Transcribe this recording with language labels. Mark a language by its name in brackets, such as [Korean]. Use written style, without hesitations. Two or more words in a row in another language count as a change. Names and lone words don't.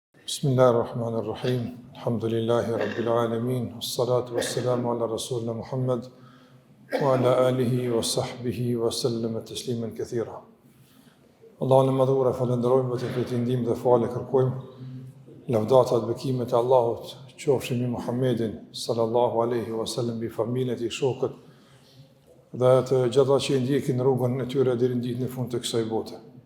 [Arabic] بسم الله الرحمن الرحيم. الحمد لله رب العالمين. والصلاة والسلام على رسولنا محمد وعلى آله وصحبه وسلم تسليما كثيرا. [Albanian] Allahun e madhura falenderojmë vetëm për të ndihmë dhe falë kërkojmë. Lavdata dhe bekimet e Allahut qofshin mbi Muhammedin [Arabic] صلى الله عليه وسلم, [Albanian] mbi familjen e tij, shokët dhe të gjitha që i ndjekin rrugën e tyre deri në ditën e fundit të kësaj bote.